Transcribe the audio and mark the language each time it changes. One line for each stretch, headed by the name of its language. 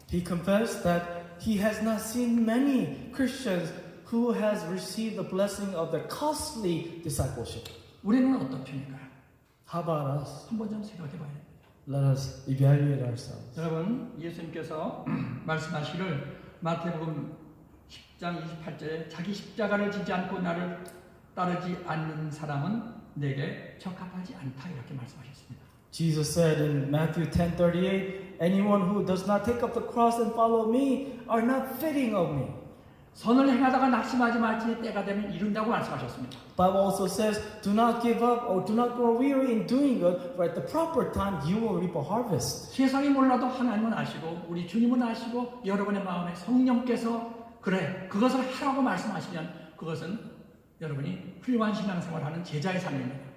English: He confessed that he has not seen many Christians who has received the blessing of the costly discipleship.
Korean: 우리는 어떤 편일까요?
English: How about us?
Korean: 한번 좀 생각해 봐야 됩니다.
English: Let us evaluate ourselves.
Korean: 여러분, 예수님께서 말씀하시기를 마태복음 10장 28절에 자기 십자가를 지지 않고 나를 따르지 않는 사람은 내게 적합하지 않다 이렇게 말씀하셨습니다.
English: Jesus said in Matthew 10:38, anyone who does not take up the cross and follow me are not fitting of me.
Korean: 선을 행하다가 낙심하지 말지니 때가 되면 이룬다고 말씀하셨습니다.
English: Bible also says, do not give up or do not grow weary in doing good, for at the proper time you will reap a harvest.
Korean: 세상이 몰라도 하나님은 아시고 우리 주님은 아시고 여러분의 마음에 성령께서 그래 그것을 하라고 말씀하시면 그것은 여러분이 훌륭한 신앙생활하는 제자의 삶입니다.